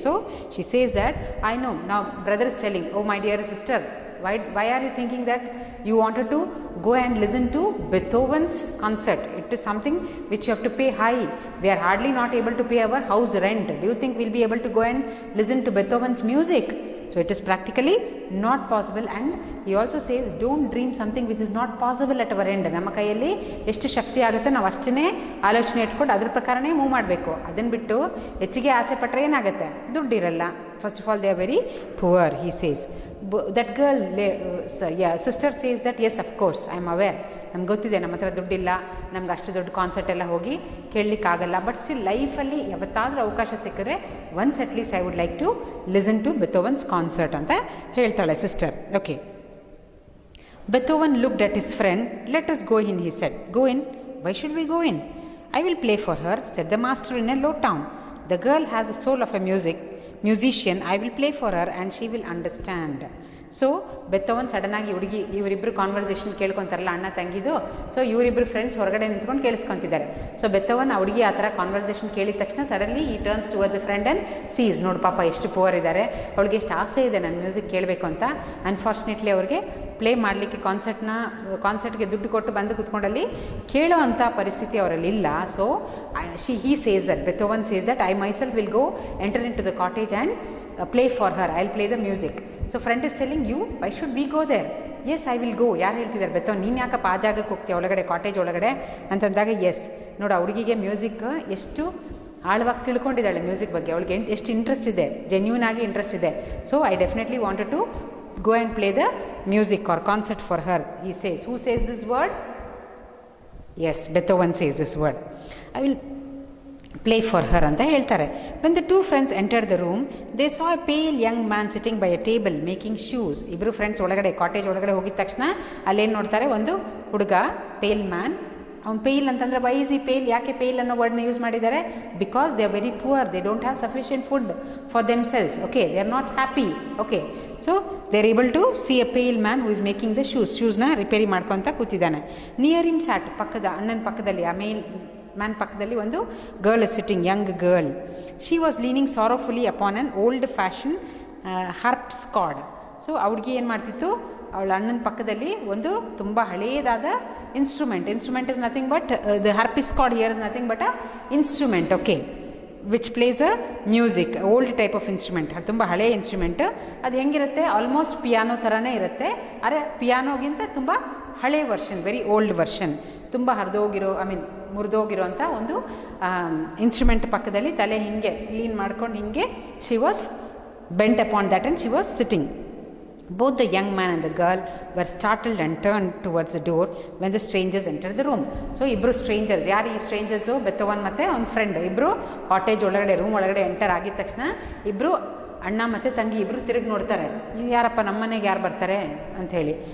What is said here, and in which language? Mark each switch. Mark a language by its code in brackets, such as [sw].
[en] So she says that I know. Now brother is telling, oh my dear sister, why are you thinking that you wanted to go and listen to Beethoven's concert? It is something which you have to pay high. We are hardly not able to pay our house rent. Do you think we'll be able to go and listen to Beethoven's music? So it is practically not possible. And he also says, don't dream something which is not possible at our end. [kn] ನಮ್ಮ ಕೈಯಲ್ಲಿ ಎಷ್ಟು ಶಕ್ತಿ ಆಗುತ್ತೆ ನಾವು ಅಷ್ಟೇ ಆಲೋಚನೆ ಇಟ್ಕೊಂಡು ಅದ್ರ ಪ್ರಕಾರನೇ ಮೂವ್ ಮಾಡಬೇಕು. ಅದನ್ನು ಬಿಟ್ಟು ಹೆಚ್ಚಿಗೆ ಆಸೆ ಪಟ್ಟರೆ ಏನಾಗುತ್ತೆ? ದುಡ್ಡಿರಲ್ಲ. [en] First of all, they are very poor, he says. That girl, sister says that, yes, of course, I am aware. [kn] ನಮ್ಗೆ ಗೊತ್ತಿದೆ ನಮ್ಮ ಹತ್ರ ದುಡ್ಡಿಲ್ಲ, ನಮ್ಗೆ ಅಷ್ಟು ದೊಡ್ಡ ಕಾನ್ಸರ್ಟ್ ಎಲ್ಲ ಹೋಗಿ ಕೇಳಲಿಕ್ಕಾಗಲ್ಲ. [en] but still [kn] ಲೈಫಲ್ಲಿ ಯಾವತ್ತಾದರೂ ಅವಕಾಶ ಸಿಕ್ಕಿದ್ರೆ [en] once at least I would like to listen to Beethoven's concert [kn] ಅಂತ ಹೇಳ್ತಾಳೆ [en] Sister. Okay. Beethoven looked at his friend. Let us go in, he said. Go in? Why should we go in? I will play for her, said the master in a low tone. The girl has the soul of a musician. I will play for her and she will understand. [kn] So ಬೆಥೋವನ್ sudden ಆಗಿ ಹುಡುಗಿ ಇವರಿಬ್ಬರು conversation ಕೇಳ್ಕೊತಾರಲ್ಲ ಅಣ್ಣ ತಂಗಿದು. So ಇವರಿಬ್ಬರು friends ಹೊರಗಡೆ ನಿಂತ್ಕೊಂಡು ಕೇಳಿಸ್ಕೊತಿದ್ದಾರೆ. So ಬೆಥೋವನ್ ಆ ಹುಡುಗಿ ಆ ಥರ ಕಾನ್ವರ್ಸೇಷನ್ ಕೇಳಿದ ತಕ್ಷಣ ಸಡನ್ಲಿ [en] he turns towards a friend and sees, [kn] ನೋಡು ಪಾಪ ಎಷ್ಟು ಪುವರ್ ಇದ್ದಾರೆ, ಅವಳಿಗೆ ಎಷ್ಟು ಆಸೆ ಇದೆ ನನ್ನ ಮ್ಯೂಸಿಕ್ ಕೇಳಬೇಕು ಅಂತ. ಅನ್ಫಾರ್ಚುನೇಟ್ಲಿ ಅವ್ರಿಗೆ ಪ್ಲೇ ಮಾಡಲಿಕ್ಕೆ ಕಾನ್ಸರ್ಟ್ಗೆ ದುಡ್ಡು ಕೊಟ್ಟು ಬಂದು ಕೂತ್ಕೊಂಡಲ್ಲಿ ಕೇಳೋ ಅಂಥ ಪರಿಸ್ಥಿತಿ ಅವರಲ್ಲಿ ಇಲ್ಲ. [en] So he says that, Beethoven says that I myself will go enter into the cottage and play for her. I will play the music. So friend is telling you, why should we go there? Yes, I will go. [kn] ಯಾರು ಹೇಳ್ತಿದ್ದಾರೆ? ಬೆಥೋವನ್, ನೀನು ಯಾಕಪ್ಪ ಆ ಜಾಗಕ್ಕೆ ಹೋಗ್ತೀಯ ಒಳಗಡೆ, cottage ಒಳಗಡೆ ಅಂತಂದಾಗ, ಎಸ್ ನೋಡು ಆ ಹುಡುಗಿಗೆ ಮ್ಯೂಸಿಕ್ ಎಷ್ಟು ಆಳವಾಗಿ ತಿಳ್ಕೊಂಡಿದ್ದಾಳೆ ಮ್ಯೂಸಿಕ್ ಬಗ್ಗೆ, ಅವಳಿಗೆ ಎಷ್ಟು ಇಂಟ್ರೆಸ್ಟ್ ಇದೆ, ಜೆನ್ಯೂನ್ ಆಗಿ ಇಂಟ್ರೆಸ್ಟ್ ಇದೆ. [en] So I definitely wanted to go and play the music or concert for her, he says. Who says this word? Yes, Beethoven says this word. I will play for her [kn] anta ಹೇಳ್ತಾರೆ. [en] When the two friends entered the room, they saw a pale young man sitting by a table making shoes. [kn] ಇಬ್ಬರು friends ಒಳಗಡೆ cottage ಒಳಗಡೆ ಹೋಗಿದ ತಕ್ಷಣ ಅಲ್ಲೇನು ನೋಡ್ತಾರೆ? ಒಂದು ಹುಡುಗ, ಪೇಲ್ ಮ್ಯಾನ್. ಅವ್ನು ಪೇಲ್ ಅಂತಂದರೆ [en] why is he pale, [kn] ಯಾಕೆ ಪೇಲ್ ಅನ್ನೋ ವರ್ಡ್ನ ಯೂಸ್ ಮಾಡಿದ್ದಾರೆ? [en] Because they are very poor, they don't have sufficient food for themselves. Okay, they are not happy. Okay, so they are able to see a pale man who is making the ಶೂಸ್ನ [kn] repair ಮಾಡ್ಕೊತ ಕೂತಿದ್ದಾನೆ. [en] near him sat, [kn] ಅಣ್ಣನ ಪಕ್ಕದಲ್ಲಿ, ಆ man ಪಕ್ಕದಲ್ಲಿ ಒಂದು [en] Girl is sitting, young girl. She was leaning sorrowfully upon an old fashion harpsichord. [kn] So ಆ ಹುಡುಗಿ ಏನು ಮಾಡ್ತಿತ್ತು? ಅವಳ ಅಣ್ಣನ ಪಕ್ಕದಲ್ಲಿ ಒಂದು ತುಂಬ ಹಳೆಯದಾದ instrument [en] Is nothing but the harpsichord here is nothing but a instrument. Okay, which plays a music, old type of instrument. [kn] ಅದು ತುಂಬ ಹಳೆಯ ಇನ್ಸ್ಟ್ರೂಮೆಂಟ್. ಅದು ಹೆಂಗಿರುತ್ತೆ? ಆಲ್ಮೋಸ್ಟ್ ಪಿಯಾನೋ ಥರನೇ ಇರುತ್ತೆ. ಆದರೆ ಪಿಯಾನೋಗಿಂತ ತುಂಬ ಹಳೆ ವರ್ಷನ್, [en] Very old version. [kn] ತುಂಬ ಮುರಿದೋಗಿರೋ ಒಂದು ಇನ್ಸ್ಟ್ರೂಮೆಂಟ್ ಪಕ್ಕದಲ್ಲಿ ತಲೆ ಹಿಂಗೆ ಲೀನ್ ಮಾಡ್ಕೊಂಡು ಹಿಂಗೆ [en] She was bent upon that and she was sitting. Both the young man and the girl were startled and turned towards the door when the strangers entered the room. [kn] So ಇಬ್ಬರು stranger's, ಯಾರು ಈ ಸ್ಟ್ರೇಂಜರ್ಸು? ಬೆಥೋವನ್ ಮತ್ತು ಅವ್ನ friend ಇಬ್ಬರು cottage ಒಳಗಡೆ, room ಒಳಗಡೆ enter ಆಗಿದ ತಕ್ಷಣ ಇಬ್ಬರು ಅಣ್ಣ ಮತ್ತು ತಂಗಿ ಇಬ್ಬರು ತಿರುಗಿ ನೋಡ್ತಾರೆ, ಇದು ಯಾರಪ್ಪ ನಮ್ಮ ಮನೆಗೆ ಯಾರು ಬರ್ತಾರೆ ಅಂಥೇಳಿ.